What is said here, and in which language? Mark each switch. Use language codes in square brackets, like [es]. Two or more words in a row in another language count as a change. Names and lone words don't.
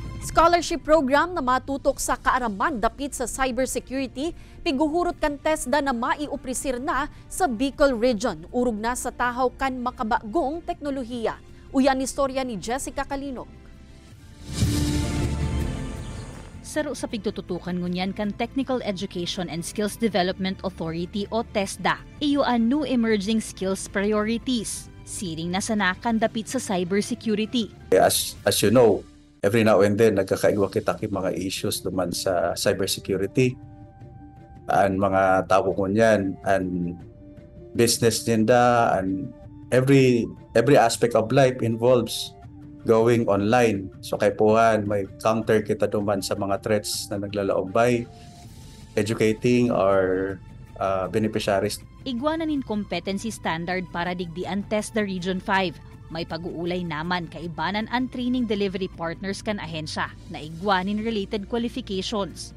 [en] Scholarship program [bik] na matutok sa kaaraman dapit sa cybersecurity, piguhurot kan TESDA na maioprisir na sa Bicol Region. Urog na sa tahaw kan makabagong teknolohiya. Uyan istorya ni Jessica Calinog. Saro sa pigtututukan ngunyan kan Technical Education and Skills Development Authority o TESDA, iyo ang [en] new emerging skills priorities. [bik] Siring na sanakan dapit sa cybersecurity. [en] As you know, every now and then [bik] nagkakaigwa kita kay mga issues duman sa cybersecurity. Ang mga tao ngunyan, ang business ninda, [en] and every aspect of life involves going online. [bik] So kay puhan, may counter kita duman sa mga threats na naglalaombay, [en] educating our beneficiaries. [bik] Igwananin [en] competency standard [bik] para digdian TESDA Region 5. May pag-uulay naman kaibanan ang [en] training delivery partners [bik] kan ahensya na igwanin [en] related qualifications.